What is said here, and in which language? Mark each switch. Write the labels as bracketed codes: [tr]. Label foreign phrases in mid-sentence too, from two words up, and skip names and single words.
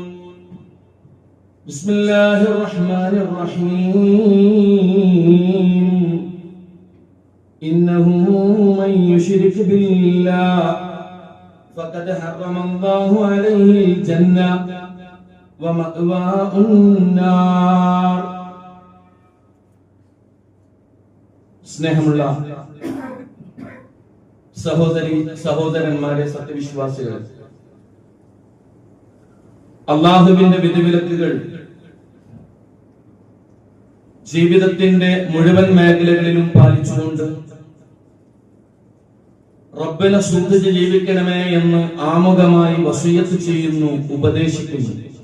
[ar] بسم الله الرحمن الرحيم. إنه من يشرك بالله فقد حرم الله عليه الجنة ومأواه النار. [ml] സ്നേഹമുള്ള സഹോദരന്മാരെ, സത്യവിശ്വാസികൾ, അല്ലാഹുവിന്റെ വിധിവിലക്കുകൾ ജീവിതത്തിന്റെ മുഴുവൻ മേഖലകളിലും പാലിച്ചുകൊണ്ട് റബ്ബിനെ സൂക്ഷിച്ച് ജീവിക്കണമേ എന്ന് ആമുഖമായി വസിയത്ത് ചെയ്യുന്നു, ഉപദേശിക്കുന്നു.